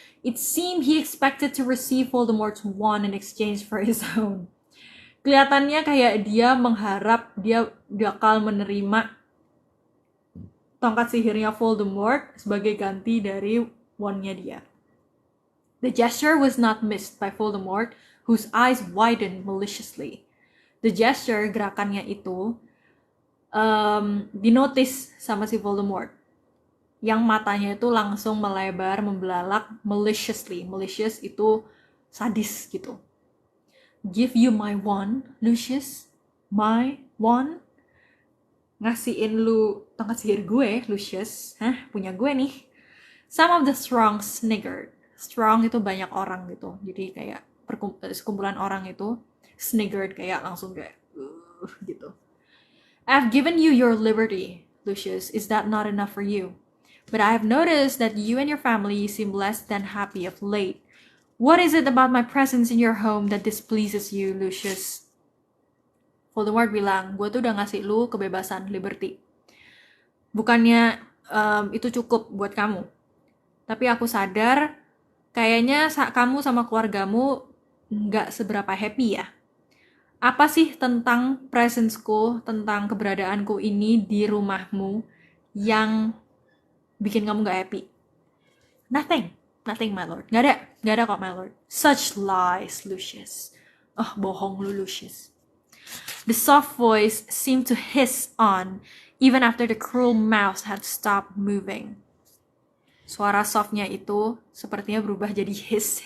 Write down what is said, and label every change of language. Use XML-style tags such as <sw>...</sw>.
<en>It seemed he expected to receive Voldemort's wand in exchange for his own.</en> <id>Kelihatannya kayak dia mengharap dia bakal menerima tongkat sihirnya Voldemort sebagai ganti dari wandnya dia.</id> <en>The gesture was not missed by Voldemort, whose eyes widened maliciously. The gesture,</en> <id>gerakannya itu, dinotis sama si Voldemort. Yang matanya itu langsung melebar, membelalak maliciously. Malicious itu sadis gitu.</id> <en>Give you my wand, Lucius. My</en> <id>wand ngasihin lu tongkat sihir gue, Lucius. Punya gue nih.</id> <en>Some of the strong sniggered.</en> <id>Strong itu banyak orang gitu. Jadi kayak sekumpulan orang itu sniggered, kayak langsung kayak gitu.</id> <en>I've given you your liberty, Lucius. Is that not enough for you? But I have noticed that you and your family seem less than happy of late. What is it about my presence in your home that displeases you, Lucius?</en> <id>Voldemort bilang, gue tuh udah ngasih lu kebebasan, liberty. Bukannya itu cukup buat kamu. Tapi aku sadar, kayaknya kamu sama keluargamu nggak seberapa happy ya. Apa sih tentang presence-ku, tentang keberadaanku ini di rumahmu yang bikin kamu nggak happy?</id> <en>Nothing, my lord.</en> <id>Nggak ada kok,</id> <en>my lord. Such lies, Lucius.</en> <id>Bohong lu, Lucius.</id> <en>The soft voice seemed to hiss on, even after the cruel mouth had stopped moving.</en> <id>Suara softnya itu sepertinya berubah jadi hiss.</id>